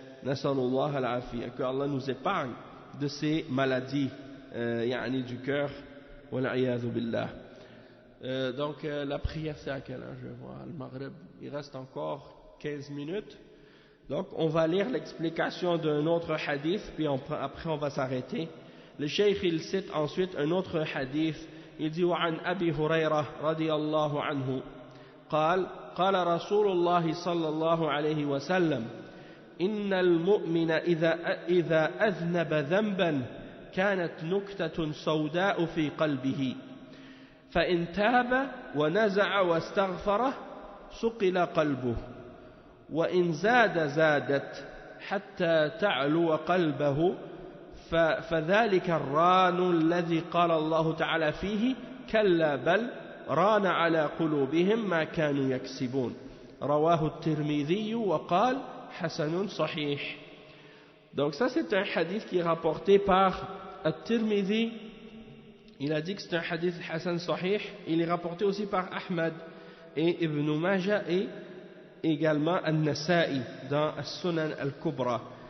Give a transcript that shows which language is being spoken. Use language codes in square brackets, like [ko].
[ar] Nasallallahu al-afiyya, [fr] que Allah nous épargne de ces maladies du cœur. Wal-iyadhu billah. Donc la prière c'est à quelle heure? Je vais voir, le Maghrib, il reste encore 15 minutes, Donc on va lire l'explication d'un autre hadith, puis après on va s'arrêter. Le cheikh il cite ensuite un autre hadith. Il dit [ar] وعن أبي هريرة رضي الله عنه قال قال رسول الله صلى الله عليه وسلم إن المؤمن إذا أذنب ذنبا كانت نكتة سوداء في قلبه فإن تاب ونزع واستغفره صقل قلبه وإن زادت حتى تعلو قلبه فذلك الران الذي قال الله تعالى فيه كلا بل ران على قلوبهم ما كانوا يكسبون رواه الترمذي وقال حسن صحيح. [fr] Donc ça c'est un hadith qui est rapporté par At-Tirmidhi. Il a dit que c'est un hadith Hassan Sahih. Il est rapporté aussi par Ahmad et Ibn Majah et également An-Nasa'i dans As-Sunan Al-Kubra.